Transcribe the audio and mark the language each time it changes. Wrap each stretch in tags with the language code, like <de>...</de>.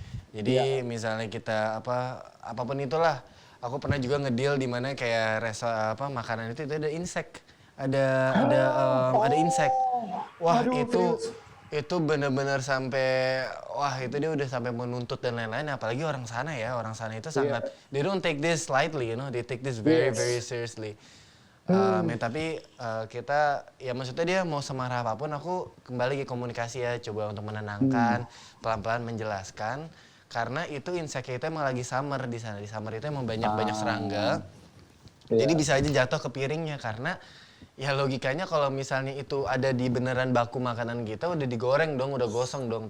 <id>Jadi misalnya kita apapun itulah, aku pernah juga ngedeal di mana kayak makanan itu ada insek, ada insek. Wah, itu benar-benar sampai itu dia udah sampai menuntut dan lain-lain. Apalagi orang sana itu sangat</id> <en>they don't take this lightly, you know, they take this very seriously.</en> <id>Tapi kita ya maksudnya dia mau semarah apapun aku kembali ke komunikasi ya, coba untuk menenangkan, pelan-pelan menjelaskan. Karena itu inseknya itu emang lagi summer di sana. Di summer itu emang banyak serangga. Jadi bisa aja jatuh ke piringnya karena ya logikanya kalau misalnya itu ada di beneran baku makanan kita udah digoreng dong, udah gosong dong.</id>